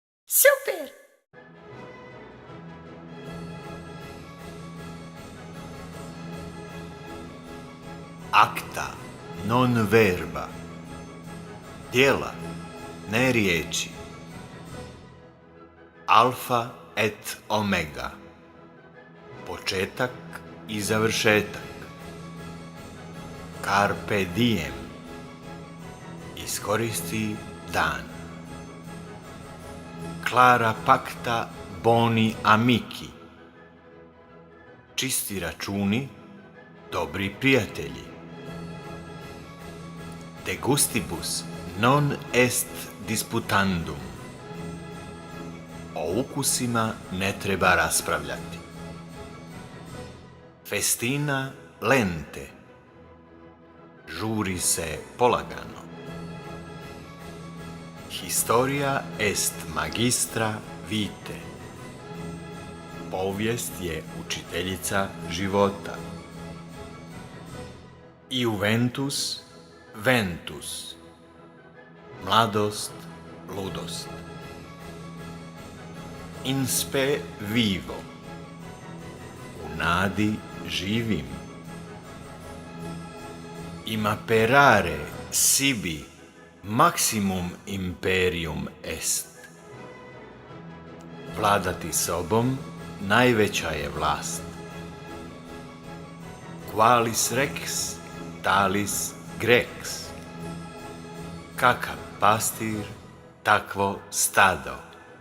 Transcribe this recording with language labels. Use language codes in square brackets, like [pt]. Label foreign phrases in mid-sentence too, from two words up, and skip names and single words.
[hr] Super! [la] Acta non verba. [hr] Djela, ne riječi. [la] Alfa et omega. [hr] Početak i završetak. [la] Carpe diem. [hr] Iskoristi dan. [la] Clara pacta boni amici. [hr] Čisti računi, dobri prijatelji. [la] De gustibus non est disputandum. [hr] O ukusima ne treba raspravljati. [la] Festina lente. [hr] Žuri se polagano. [la] Historia est magistra vitae. [hr] Povijest je učiteljica života. [la] Juventus ventus. [hr] Mladost, ludost. [la] In spe vivo. [hr] U nadi živim. [la] Imperare sibi maximum imperium est. [hr] Vladati sobom najveća je vlast. [la] Qualis rex, talis grex. [hr] Kakav pastir, takvo stado.